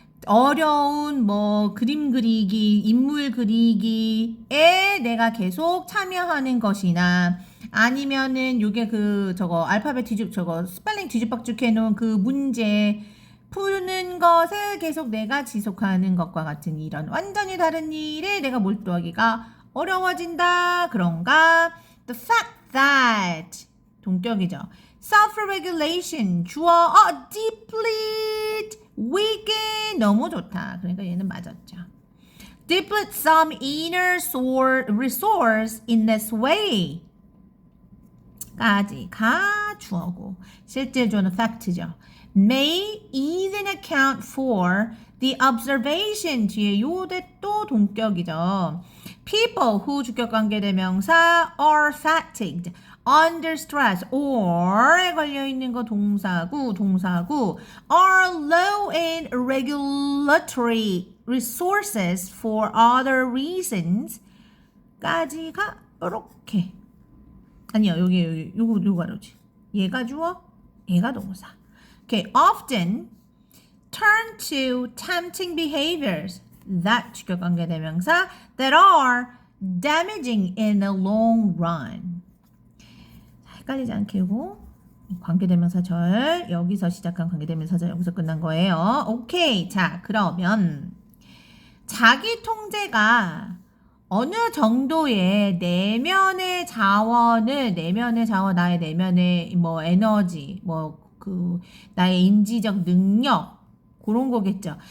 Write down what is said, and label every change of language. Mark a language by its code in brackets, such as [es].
[ko] 어려운 그림 그리기, 인물 그리기에 내가 계속 참여하는 것이나 아니면은 요게 알파벳 스펠링 뒤집박죽 해놓은 그 문제 푸는 것을 계속 내가 지속하는 것과 같은 이런 완전히 다른 일에 내가 몰두하기가 어려워진다. 그런가? [en] The fact that [ko] 동격이죠. Self-regulation 주어 deplete, weaken 너무 좋다. 그러니까 얘는 맞았죠. [en] Deplete some inner resource in this way. [ko] 까지가 주어고 실제 주어는 fact죠. [en] May even account for the observation [ko] 뒤에 요대 또 동격이죠. [en] People who [ko] 주격관계대명사 [en] are fatigued under stress or에 [ko] 걸려있는 거 동사구 [en] are low in regulatory resources for other reasons [ko] 까지가 이렇게 아니요 여기 요거 알지 얘가 주어 얘가 동사 okay [en] often turn to tempting behaviors that [ko] 주격관계대명사 [en] that are damaging in the long run [ko] 헷갈리지 않게 하고 관계대명사절 여기서 시작한 관계대명사절 여기서 끝난 거예요. 오케이 자 그러면 자기 통제가 어느 정도의 내면의 자원을 나의 내면의 뭐 에너지 나의 인지적 능력 그런 거겠죠.